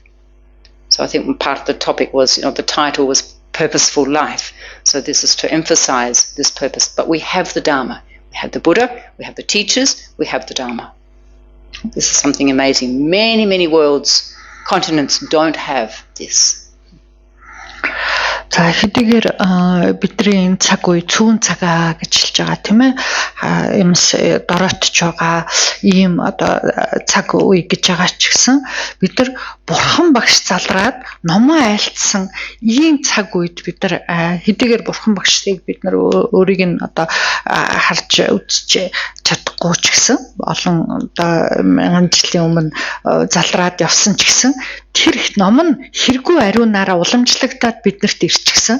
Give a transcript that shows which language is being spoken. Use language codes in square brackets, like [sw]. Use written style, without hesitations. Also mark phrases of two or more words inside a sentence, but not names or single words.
[en] So I think part of the topic was, the title was Purposeful Life. So this is to emphasize this purpose. But we have the Dharma. We have the Buddha, we have the teachers, we have the Dharma. This is something amazing. Many, many worlds, continents don't have this. [mn] За хэдийгээр бидний энэ цаг үе цүүн цагаа гэж хэлж байгаа тийм ээ юмс дороотж байгаа ийм одоо цаг үе гэж байгаа ч гэсэн бид нар бурхан багш залраад номоо айлтсан ийм цаг үед бид нар хэдийгээр бурхан багшийг бид нар өөрийг нь одоо харж үзэж чадахгүй ч гэсэн олон одоо мянган жилийн өмнө залраад явсан ч гэсэн тэр ном нь хэрэггүй ариунаараа уламжлагдаад биднэрт ирчихсэн.